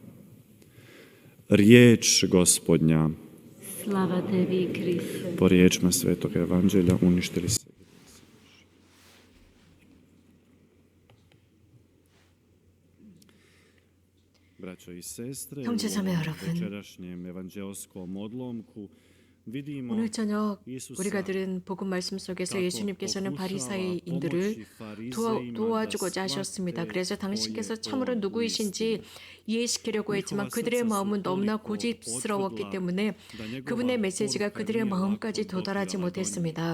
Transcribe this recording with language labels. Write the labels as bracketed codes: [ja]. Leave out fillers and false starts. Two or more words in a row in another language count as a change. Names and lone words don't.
[hr] Riječ Gospodnja. Slava Tebi, Kriste. Po riječima Svetog Evanđelja uništili se. Braćo i sestre, [ko] 형제자매 여러분, [hr] večerašnjem evanđelskom odlomku vidimo [ko] 오늘 저녁 우리가 들은 복음 말씀 속에서 예수님께서는 바리사이인들을 도와주고자 하셨습니다. 그래서 당신께서 참으로 누구이신지 이해시키려고 했지만 그들의 마음은 너무나 고집스러웠기 때문에 그분의 메시지가 그들의 마음까지 도달하지 못했습니다.